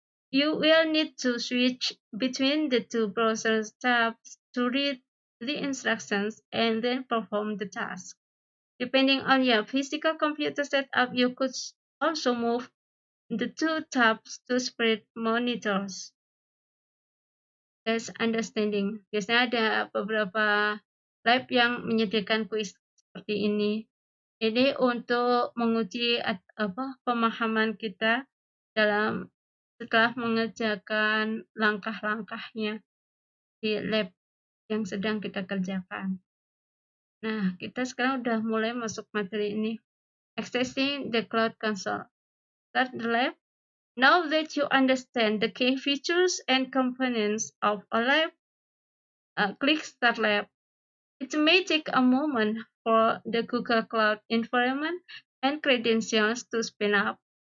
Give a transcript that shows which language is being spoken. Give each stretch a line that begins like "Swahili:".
English: You will need to switch between the two browser tabs to read the instructions and then perform the task. Depending on your physical computer setup, you could also move the two tabs to spread monitors. That's understanding.
Indonesian: Biasanya ada beberapa lab yang menyediakan kuis seperti ini. Ini untuk menguji pemahaman kita dalam setelah mengerjakan langkah-langkahnya di lab yang sedang kita kerjakan. Nah, kita sekarang udah mulai masuk materi ini.
English: Accessing the Cloud Console. Start the lab. Now that you understand the key features and components of a lab, click Start Lab. It may take a moment for the Google Cloud environment and credentials to spin up.